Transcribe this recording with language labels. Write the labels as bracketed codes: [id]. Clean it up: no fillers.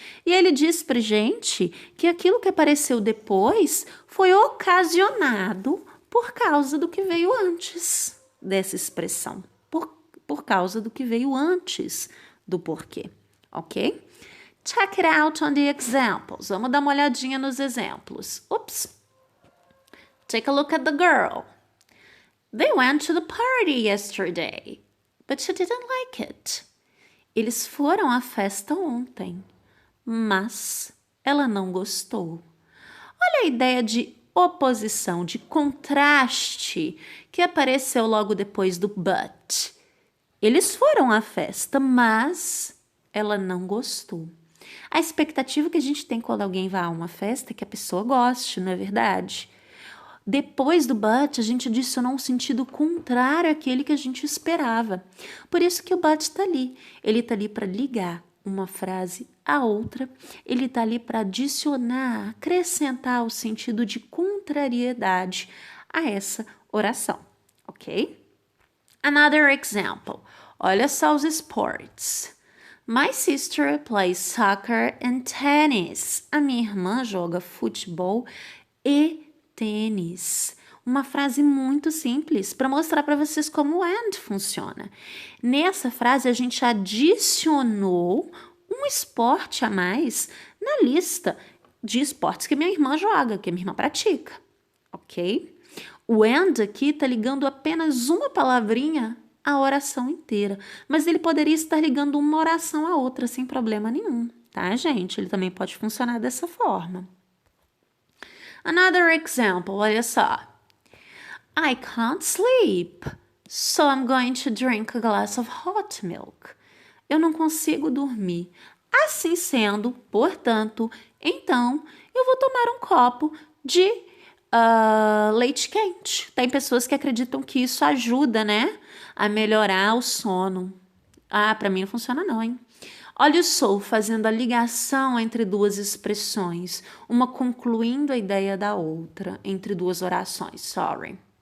[pt] E ele diz pra gente que aquilo que apareceu depois foi ocasionado por causa do que veio antes dessa expressão. Por causa do que veio antes do porquê, ok? [en] Check it out on the examples. [pt] Vamos dar uma olhadinha nos exemplos. [en] Oops. Take a look at the girl. They went to the party yesterday, but she didn't like it. [pt] Eles foram à festa ontem, mas ela não gostou. Olha a ideia de oposição, de contraste que apareceu logo depois do but. Eles foram à festa, mas ela não gostou. A expectativa que a gente tem quando alguém vai a uma festa é que a pessoa goste, não é verdade? Depois do but, a gente adicionou um sentido contrário àquele que a gente esperava. Por isso que o but está ali. Ele está ali para ligar uma frase à outra. Ele está ali para adicionar, acrescentar o sentido de contrariedade a essa oração, ok? [en] Another example. [pt] Olha só os esportes. [en] My sister plays soccer and tennis. [pt] A minha irmã joga futebol e tênis. Uma frase muito simples para mostrar para vocês como o and funciona. Nessa frase, a gente adicionou um esporte a mais na lista de esportes que minha irmã joga, que minha irmã pratica, ok? O and aqui está ligando apenas uma palavrinha à oração inteira, mas ele poderia estar ligando uma oração à outra sem problema nenhum, tá, gente? Ele também pode funcionar dessa forma. [en] Another example, [pt] olha só. [en] I can't sleep, so I'm going to drink a glass of hot milk. [pt] Eu não consigo dormir. Assim sendo, portanto, então, eu vou tomar um copo de leite quente. Tem pessoas que acreditam que isso ajuda, né, a melhorar o sono. Ah, para mim não funciona não, hein? Olha o so fazendo a ligação entre duas expressões, uma concluindo a ideia da outra, entre duas orações, sorry.